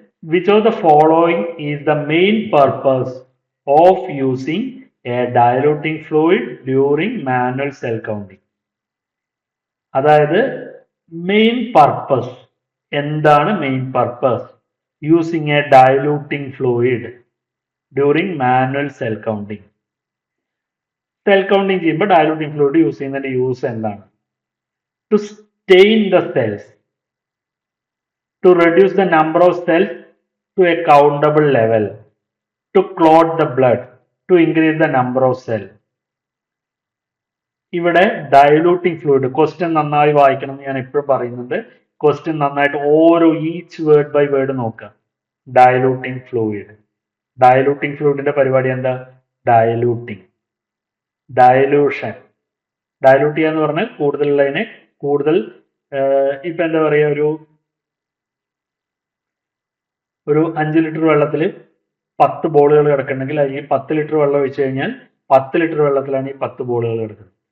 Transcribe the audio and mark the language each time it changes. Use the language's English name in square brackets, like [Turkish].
[English] Which of the following is the main purpose of using a diluting fluid during manual cell counting? [Malayalam] അതായത് main purpose എന്താണ്? [English] Main purpose using a diluting fluid during manual cell counting. [Malayalam] Cell counting ചെയ്യുമ്പോൾ ഡയലൂട്ടിംഗ് fluid use ചെയ്യുന്നതിന്റെ use എന്താണ്? [English] To stain the cells, to reduce the number of cells to a countable level, to clot the blood, to increase the number of cells. [Malayalam] ഇവിടെ ഡയലൂട്ടിംഗ് fluid, question നന്നായി വായിക്കണം എന്ന് ഞാൻ എപ്പോഴും പറയുന്നുണ്ട്. ക്വസ്റ്റ്യൻ നന്നായിട്ട് ഓരോ ഈച്ച് വേർഡ് ബൈ വേർഡ് നോക്കുക. ഡയലൂട്ടിംഗ് ഫ്ലൂയിഡ്, ഡയലൂട്ടിംഗ് ഫ്ലൂയിഡിന്റെ പരിപാടി എന്താ? ഡയലൂട്ടിംഗ്, ഡയലൂഷൻ. ഡയലൂട്ട് ചെയ്യുക എന്ന് പറഞ്ഞാൽ കൂടുതലുള്ളതിനെ കൂടുതൽ, ഇപ്പൊ എന്താ പറയുക, ഒരു 5 ലിറ്റർ വെള്ളത്തിൽ 10 ബോളുകൾ കിടക്കുന്നുണ്ടെങ്കിൽ അതിൽ 10 ലിറ്റർ വെള്ളം ഒഴിച്ചു കഴിഞ്ഞാൽ 10 ലിറ്റർ വെള്ളത്തിലാണ് ഈ 10 ബോളുകൾ കിടക്കുന്നത്.